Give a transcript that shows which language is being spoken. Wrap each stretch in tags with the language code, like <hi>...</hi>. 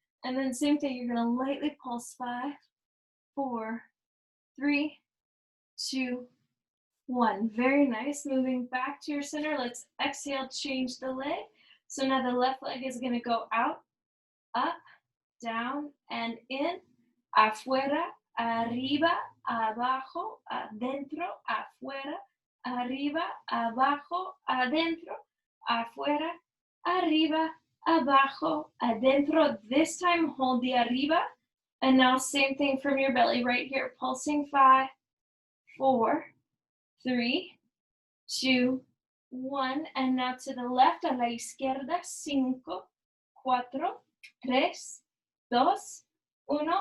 <en>And then same thing, you're gonna lightly pulse 5, 4, 3, 2, 1. Very nice. Moving back to your center. Let's exhale, change the leg. So now the left leg is gonna go out, up, down, and in.</en> <es>Afuera, arriba, abajo, adentro, afuera, arriba, abajo, adentro, afuera, arriba, abajo, adentro.</es> <en>This time hold the arriba. And now same thing from your belly right here. Pulsing 5, 4, 3, 2, 1. And now to the left, a la izquierda, 5, 4, 3, 2, 1.</en>